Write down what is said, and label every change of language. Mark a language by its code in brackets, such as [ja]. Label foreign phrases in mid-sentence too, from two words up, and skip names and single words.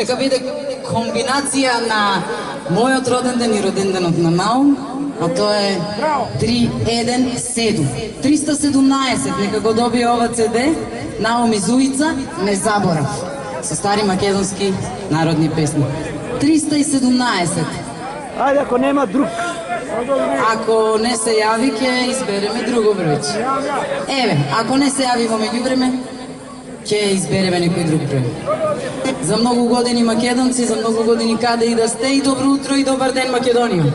[mk] Дека биде комбинација на мојот роден ден и роден денот на Наум, а тоа е 317. 317, нека го добие ова CD, Наум из Уица, не заборав, со стари македонски народни песни. 317. Ajde, ako nema drug. Ако не се јави, ќе избереме друго бројче. Еве, ако не се јави во меѓувреме, ќе избереме некој друг број. За многу години македонци, за многу години каде и да сте, и добро утро и добар ден Македонија.